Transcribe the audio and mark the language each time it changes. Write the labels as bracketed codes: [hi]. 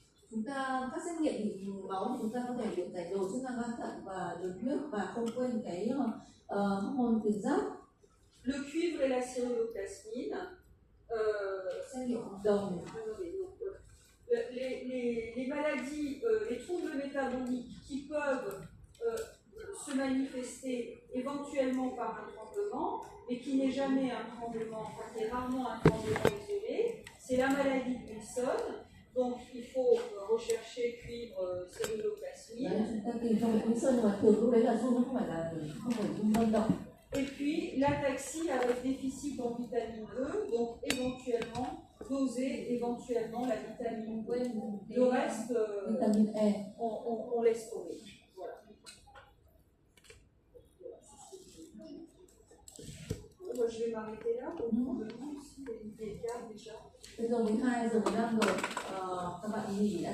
[vi] Chúng ta các xét nghiệm máu thì chúng ta có thể được giải đồ chức năng gan thận và đường huyết và không quên cái hormone tuyến giáp. [fr] Le cuivre et la cyruloplasmine. [vi] Xét nghiệm đồng. [fr] Les maladies, les troubles métaboliques qui peuvent se manifester éventuellement par un tremblement, mais qui n'est jamais un tremblement, enfin qui est rarement un tremblement isolé, c'est la maladie de Wilson. Donc il faut rechercher cuivre, celluloplasmine. Et puis l'ataxie avec déficit en vitamine E, donc éventuellement doser éventuellement la vitamine E. Le reste, on laisse tomber. Voilà. Moi, je vais m'arrêter là pour vous aussi des cas déjà. [vi] Bây giờ 12 giờ 15 rồi, các bạn nghỉ đã.